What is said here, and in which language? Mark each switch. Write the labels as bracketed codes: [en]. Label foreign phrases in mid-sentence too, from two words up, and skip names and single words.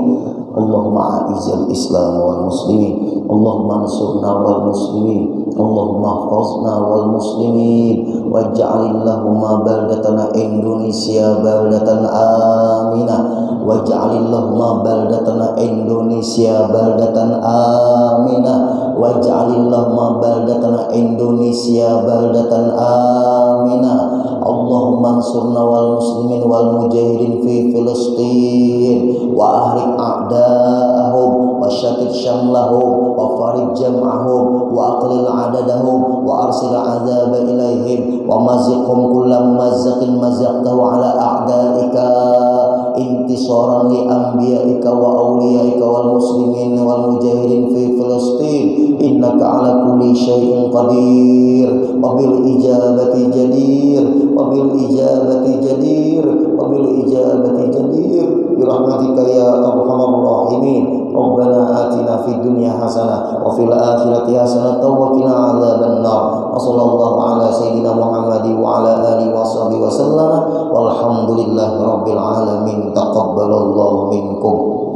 [ar] اللهم أعز الإسلام والمسلمين اللهم انصرنا والمسلمين اللهم احفظنا والمسلمين واجعل اللهم بلدتنا Indonesia بلدة آمنة واجعل اللهم بلدتنا Indonesia بلدة آمنة واجعل اللهم بلدتنا Indonesia بلدة آمنة. اللهم انصرنا والمسلمين والمجاهدين في فلسطين وأهلك أعداءهم وشتت شملهم وفرق جمعهم وأقلل عددهم وأرسل عذابا إليهم ومزقهم كل ممزق مزقته على أعدائك انتصارا لأنبيائك وأوليائك والمسلمين والمجاهدين في فلسطين إنك على كل شيء قدير وبالإجابة جدير وبالإجابة جدير وبالإجابة جدير برحمتك يا أرحم الراحمين. ربنا آتنا في الدنيا حسنة وفي الآخرة حسنة وقنا عذاب النار. وصلى الله على سيدنا محمد وعلى آله وصحبه وسلم والحمد لله رب العالمين. تقبل الله منكم.